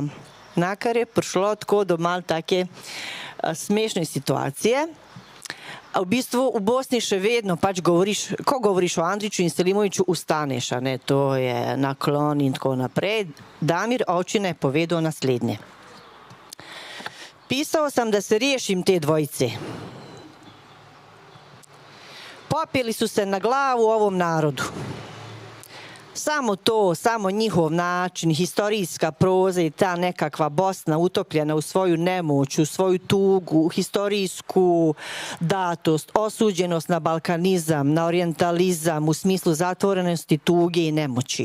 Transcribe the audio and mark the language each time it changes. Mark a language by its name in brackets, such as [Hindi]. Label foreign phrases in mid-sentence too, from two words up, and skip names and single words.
[Slovenian] Nakar je prišlo tako do mal take smešne situacije. V bistvu v Bosni še vedno pač govoriš, ko govoriš o Andriću in Selimoviću, ustaneš, a ne, to je naklon in tako naprej. Damir Ovčina je povedal naslednje. [Bosnian] Pisao sam da se riješim te dvojice. Popili su se na glavu ovom narodu. Samo to, samo njihov način, historijska proza i ta nekakva Bosna utopljena u svoju nemoć, u svoju tugu, historijsku datost, osuđenost na balkanizam, na orijentalizam u smislu zatvorenosti, tuge i nemoći.